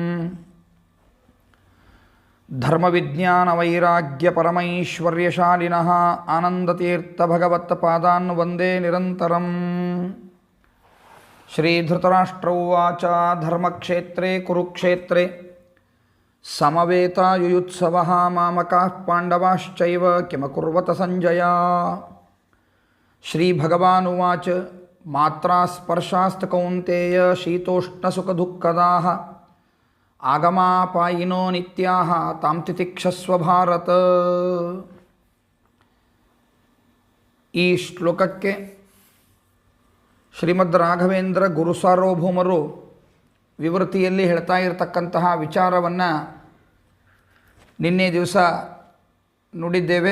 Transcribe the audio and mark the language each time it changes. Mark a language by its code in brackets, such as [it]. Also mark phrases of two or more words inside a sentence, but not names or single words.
[sa] धर्मविज्ञानवैराग्यपरमैश्वर्यशालिनः आनन्दतीर्थभगवत्पादान् वन्दे निरन्तरम् श्रीधृतराष्ट्र उवाच धर्मक्षेत्रे कुरुक्षेत्रे समवेतायुयुत्सवः मामकाः पाण्डवाश्चैव किमकुर्वत सञ्जय। श्रीभगवानुवाच मात्रा स्पर्शास्त कौन्तेय शीतोष्णसुखदुःखदाः आगमापायिनो नित्याः तां तितिक्षस्व भारत। [kn] ಈ ಶ್ಲೋಕಕ್ಕೆ ಶ್ರೀಮದ್ ರಾಘವೇಂದ್ರ ಗುರುಸಾರ್ವಭೌಮರು ವಿವೃತಿಯಲ್ಲಿ ಹೇಳ್ತಾ ಇರತಕ್ಕಂತಹ ವಿಚಾರವನ್ನು ನಿನ್ನೆ ದಿವಸ ನುಡಿದ್ದೇವೆ.